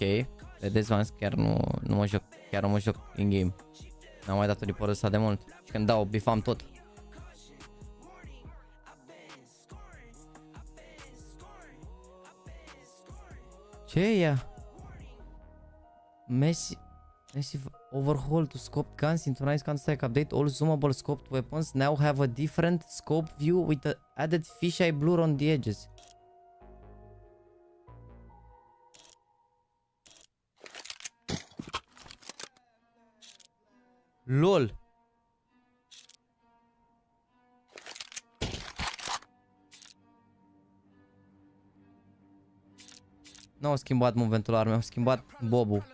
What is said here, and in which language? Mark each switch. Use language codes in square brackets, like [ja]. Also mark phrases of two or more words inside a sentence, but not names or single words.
[ro] Vedeți, v-am zis, chiar nu mă joc. Chiar nu mă joc in-game. N-am mai dat un report ăsta de mult. Și când dau, bifam tot. Ce e ea? [en] Messi overhaul to scoped guns into nice counter-strike update. All zoomable scoped weapons now have a different scope view with the added fisheye blur on the edges. LOL. [ro] Nu au schimbat movementul armei, au schimbat bobul.